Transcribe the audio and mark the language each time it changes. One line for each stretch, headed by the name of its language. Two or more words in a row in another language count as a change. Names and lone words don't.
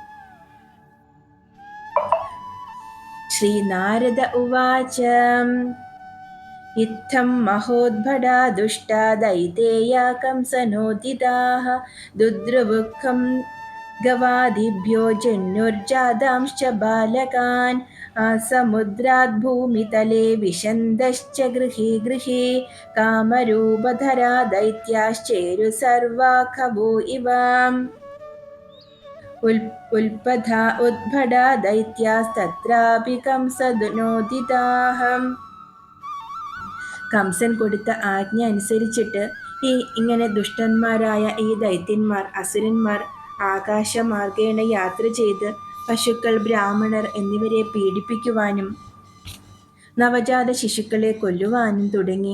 Sanskrit: ശ്രീനാരദ ഉവാച ഇത്തം മഹോദ്ഭടാ ദുഷ്ടാ ദൈതേയാ കംസനോദിതാഃ ദുദ്രുവുഃഖം ഗവാദിഭ്യോ ജന്യുർജാതാംശ്ച ബാലകാൻ समुद्राद् भूमितले विशन्दश्च गृहे गृहे कामरूपधरा दैत्याश्चेरु सर्वा खवो इव उद्भटा दैत्यास्तत्रापि कंसनोदिताः
Malayalam: കംസൻ കൊടുത്ത ആജ്ഞ അനുസരിച്ചിട്ട് ഇങ്ങനെ ദുഷ്ടന്മാരായ ഈ ദൈത്യന്മാർ അസുരന്മാർ ആകാശമാർഗേണ യാത്ര ചെയ്ത് പശുക്കൾ ബ്രാഹ്മണർ എന്നിവരെ പീഡിപ്പിക്കുവാനും നവജാത ശിശുക്കളെ കൊല്ലുവാനും തുടങ്ങി.